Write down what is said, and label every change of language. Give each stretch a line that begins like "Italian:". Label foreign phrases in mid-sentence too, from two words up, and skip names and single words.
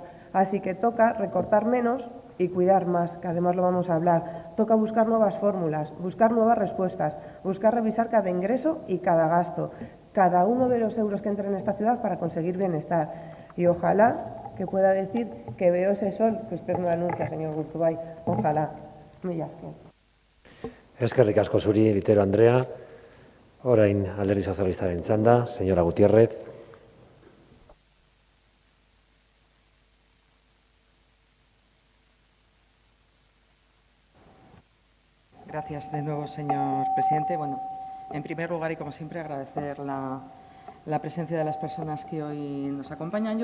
Spanish: Así que toca recortar menos y cuidar más, que además lo vamos a hablar. Toca buscar nuevas fórmulas, buscar nuevas respuestas, buscar revisar cada ingreso y cada gasto, cada uno de los euros que entren en esta ciudad para conseguir bienestar. Y ojalá que pueda decir que veo ese sol que usted no anuncia, señor Gurtubay. Ojalá.
Basque: Mila esker. Eskerrik asko zuri, Vitero Andrea. Orain Alderdi Sozialistaren txanda,
Spanish: señora Gutiérrez. Gracias de nuevo, señor presidente. Bueno, en primer lugar y como siempre agradecer la presencia de las personas que hoy nos acompañan.